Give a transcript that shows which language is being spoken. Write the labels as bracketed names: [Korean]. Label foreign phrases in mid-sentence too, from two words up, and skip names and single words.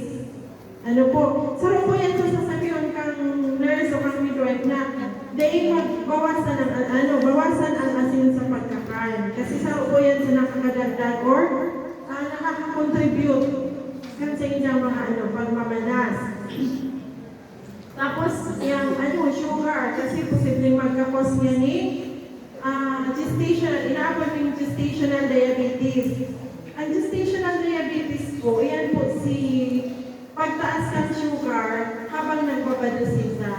[Bikol] Ano po? Saro po yan sa sasabihan kang nurse o kang midwife na dahil bawasan ang asin sa pagkakan. Kasi saro po yan sa nakakadagdag or nakakakontribute kan sa inyong mga pagmamanas. [Filipino] Tapos, yung sugar, kasi posibleng magkakos niya ni inaabot yung [English] gestational diabetes. [Filipino] Ang [English] gestational diabetes [Filipino] po, yan po pagtaas ng sugar habang nagbabados sila.